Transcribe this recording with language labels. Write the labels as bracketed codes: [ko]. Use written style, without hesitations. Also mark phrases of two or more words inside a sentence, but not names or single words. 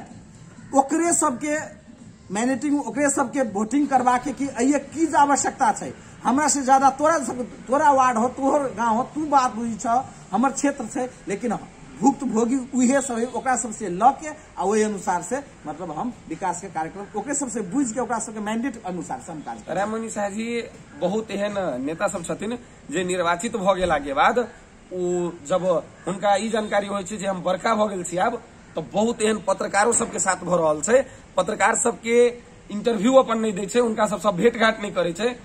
[mai] ओकरे सबके मैनेटिंग ओकरे सबके वोटिंग करवा के कि अइए की आवश्यकता है। हमरा से ज्यादा तोरा वार्ड हो, तोहर गाँव हो, तू बात बुझी छ, हमर क्षेत्र है, लेकिन भुक्त भोगी उहे सब ओकरा सबसे ल के आ वही अनुसार से मतलब हम विकास के कार्यक्रम ओकरे सबसे बुझ के ओकरा सबके मैंडेट अनुसार से हम कार्य करब। राममणि शाह जी बहुत एहन नेता सब छथिन जे निर्वाचित भ गेला के बाद जब हुनका ई जानकारी होइ छै जे हम बड़का भ गेल छी आब, तो बहुत एहन पत्रकारों सबके साथ भ रहल छै। पत्रकार सबके इंटरव्यू अपन नहीं दै छै, उनका सब भेंट घाट नहीं करे छै।